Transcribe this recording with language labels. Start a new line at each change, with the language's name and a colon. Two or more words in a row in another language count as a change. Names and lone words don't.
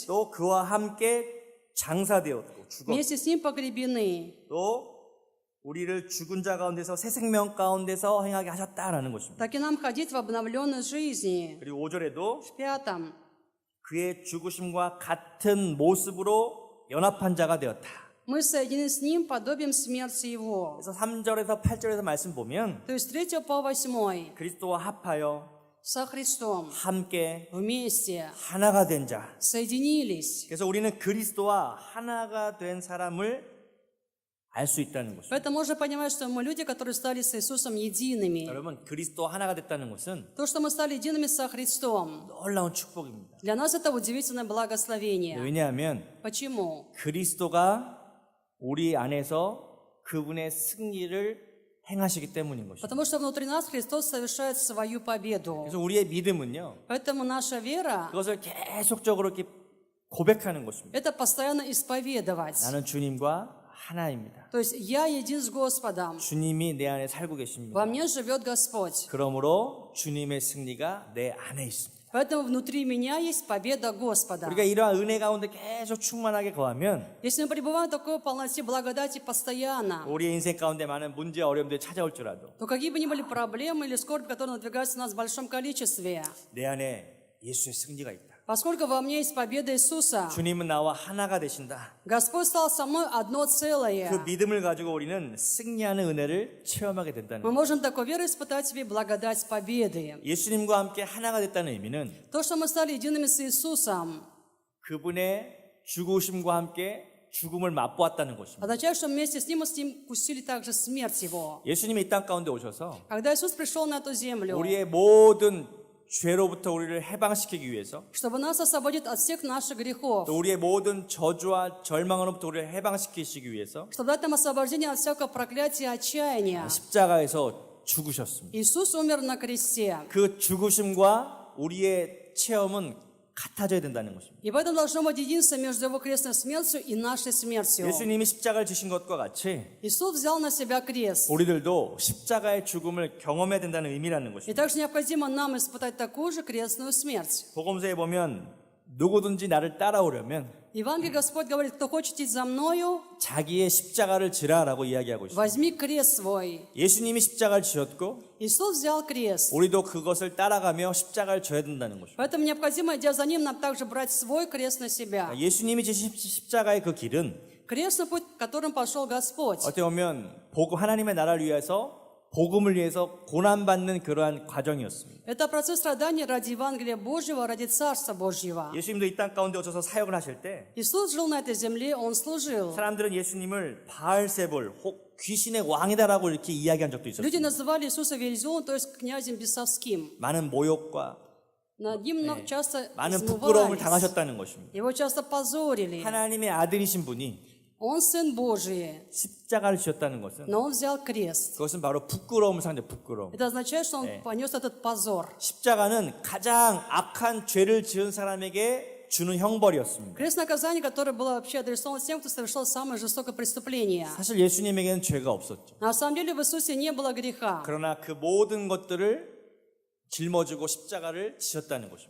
Korean: 또 그와 함께 장사되었고 죽었고
Russian: Вместе с Ним погребены.
Korean: 또 우리를 죽은 자 가운데서 새 생명 가운데서 행하게 하셨다라는 것입니다.
Russian: Так и нам ходить в обновленной жизни.
Korean: 그리고 5절에도
Russian: В 5.
Korean: 그의 죽으심과 같은 모습으로 연합한 자가 되었다.
Russian: Мы соединены с Ним подобием смерти Его.
Korean: 그래서 3절에서 8절에서 말씀 보면
Russian: То есть 3 по 8.
Korean: 그리스도와 합하여
Russian: Со Христом.
Korean: 함께
Russian: Вместе.
Korean: 하나가 된 자.
Russian: Соединились.
Korean: 그래서 우리는 그리스도와 하나가 된 사람을 알 수 있다는 것입니다.
Russian: Поэтому можно понимать, что мы люди, которые стали с Иисусом едиными.
Korean: 여러분, 그리스도 하나가 됐다는 것은
Russian: То, что мы стали едиными со Христом,
Korean: 놀라운 축복입니다.
Russian: для нас это удивительное благословение.
Korean: 왜냐하면
Russian: Почему?
Korean: 그리스도가 우리 안에서 그분의 승리를 행하시기 때문인 것입니다.
Russian: Потому что внутри нас Христос совершает свою победу.
Korean: 그래서 우리의 믿음은요,
Russian: Поэтому наша вера
Korean: 그것을 계속적으로 이렇게 고백하는 것입니다. —
Russian: это постоянно исповедовать.
Korean: 나는 주님과 하나입니다.
Russian: То есть я един с Господом.
Korean: 주님이 내 안에 살고
Russian: Во
Korean: 계십니다.
Russian: мне живет Господь.
Korean: 그러므로 주님의 승리가 내 안에 있습니다.
Russian: Поэтому внутри меня есть победа Господа.
Korean: 우리가 이러한 은혜 가운데 계속 충만하게 거하면
Russian: Если мы пребываем в такой полноте благодати постоянно,
Korean: 우리의 인생 가운데 많은 문제 어려움들이 찾아올 줄라도
Russian: то какие бы ни были проблемы или скорбь, которые надвигаются на нас в большом количестве,
Korean: 내 안에 예수의 승리가 있다.
Russian: поскольку во мне есть победа Иисуса,
Korean: 주님은 나와 하나가 되신다.
Russian: Господь стал со мной одно целое.
Korean: 그 믿음을 가지고 우리는 승리하는 은혜를 체험하게 된다는
Russian: Мы
Korean: 거예요.
Russian: можем такой верой испытать себе благодать победы.
Korean: 예수님과 함께 하나가 됐다는 의미는
Russian: То, что мы стали едиными с Иисусом,
Korean: 그분의 죽으심과 함께 죽음을 맛보았다는 것입니다.
Russian: означает, что вместе с Ним мы с Ним вкусили также смерть Его.
Korean: 예수님이 이 땅 가운데 오셔서
Russian: Когда Иисус пришел на эту землю,
Korean: 우리의 모든 죄로부터 우리를 해방시키기 위해서
Russian: чтобы нас освободить от всех наших грехов,
Korean: 또 우리의 모든 저주와 절망으로부터 우리를 해방시키시기 위해서
Russian: чтобы дать нам освобождение от всякого проклятия и отчаяния.
Korean: 십자가에서 죽으셨습니다.
Russian: Иисус умер на кресте.
Korean: 그 죽으심과 우리의 체험은 같아져야 된다는 것입니다.
Russian: И поэтому должно быть единство между Его крестной смертью и нашей смертью.
Korean: 예수님이 십자가를 지신 것과 같이
Russian: Иисус взял на себя крест.
Korean: 우리들도 십자가의 죽음을 경험해야 된다는 의미라는
Russian: И
Korean: 것입니다.
Russian: также необходимо нам испытать такую же крестную смерть.
Korean: 복음서에 보면 누구든지 나를 따라오려면
Russian: Евангелие Господь говорит, кто хочет идти за мною,
Korean: 자기의 십자가를 지라라고 이야기하고 있습니다.
Russian: возьми крест свой.
Korean: 예수님이 십자가를 지었고
Russian: Иисус взял крест.
Korean: 우리도 그것을 따라가며 십자가를 져야 된다는 것입니다.
Russian: Поэтому необходимо, идя за Ним, нам также брать свой крест на себя.
Korean: 예수님이 지신 십자가의 그 길은
Russian: Крестный путь, которым пошел Господь.
Korean: 어떻게 보면 복음 하나님의 나라를 위해서 복음을 위해서 고난받는 그러한 과정이었습니다.
Russian: Это процесс страдания ради Евангелия Божьего, ради Царства Божьего.
Korean: 예수님도 이 땅 가운데 오셔서 사역을 하실 때
Russian: Иисус жил на этой земле, Он служил.
Korean: 사람들은 예수님을 바알세불 혹 귀신의 왕이다라고 이렇게 이야기한 적도 있었어요.
Russian: Люди называли Иисуса Вельзевулом, то есть князем бесовским.
Korean: 많은 모욕과
Russian: Над ним часто
Korean: 많은 부끄러움을
Russian: измывались.
Korean: 당하셨다는 것입니다.
Russian: Его часто позорили.
Korean: 하나님의 아들이신 분이
Russian: Он Сын Божий,
Korean: 십자가를 지었다는 것은
Russian: но Он взял крест.
Korean: 그것은 바로 부끄러움을 상대 부끄러움.
Russian: Это означает, что Он понес этот позор.
Korean: 십자가는 가장 악한 죄를 지은 사람에게 주는 형벌이었습니다.
Russian: Крест наказания, которое было вообще адресовано тем, кто совершил самое жестокое преступление.
Korean: 사실 예수님에게는 죄가 없었죠.
Russian: На самом деле в Иисусе не было греха.
Korean: 그러나 그 모든 것들을 짊어지고 십자가를 지셨다는 것입니다.